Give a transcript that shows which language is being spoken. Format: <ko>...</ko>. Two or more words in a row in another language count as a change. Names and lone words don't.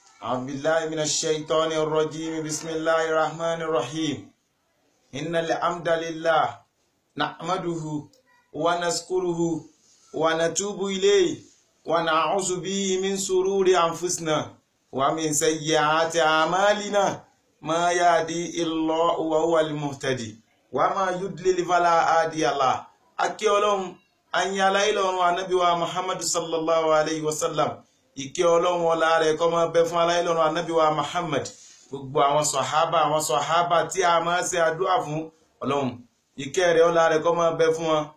<ar>أعوذ بالله من الشيطان الرجيم بسم الله الرحمن الرحيم إن الحمد لله نحمده ونشكره ونتوب إليه ونعوذ به من شرور أنفسنا ومن سيئات أعمالنا ما يهدي الله وهو المهتدي وما يضلل فلا هادي له</ar> <yo>akí Ọlọ́run ayin aláìlọ́run ànábì wa</yo> <ar>Muhammad صلى الله عليه وسلم</ar> <yo>ìkẹ́ Ọlọ́run ọlá rẹ̀ kó máa bẹ fún aláìlọ́run ànábì wa Muhammad gbogbo àwọn sàhábà tí a máa ṣe àdúà fún Ọlọ́run ìkẹ́ rẹ̀ ọlá rẹ̀ kó máa bẹ fún wọn</yo>